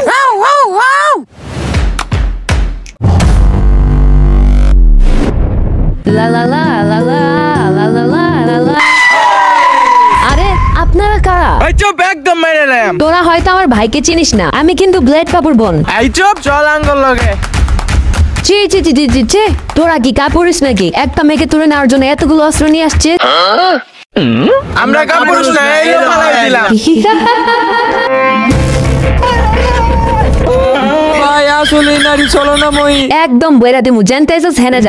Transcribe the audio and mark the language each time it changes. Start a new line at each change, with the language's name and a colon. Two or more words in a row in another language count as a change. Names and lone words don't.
Bangla: লা লা লা লা লা লা লা লা লা লা। আরে আপনারা কারা? এই চুপ, একদম মাইরেলাম। তোরা হয়তো আমার ভাইকে চিনিস না, আমি কিন্তু ব্লেড বাবুর বোন। এই চুপ, চল আঙ্গল লগে। চি চি চি চি চি চি, তোরা কি কাপুরুষ নাকি? একটা মেয়েকে তুলে নেওয়ার জন্য এতগুলো অস্ত্র নিয়ে আসছে। আমরা কাপুরুষ না, এই পালাই দিলাম। ভাই আসলে নারী ছলনাময়ী। একদম বইরা দিমু, জানতে আইছস হেনে যা।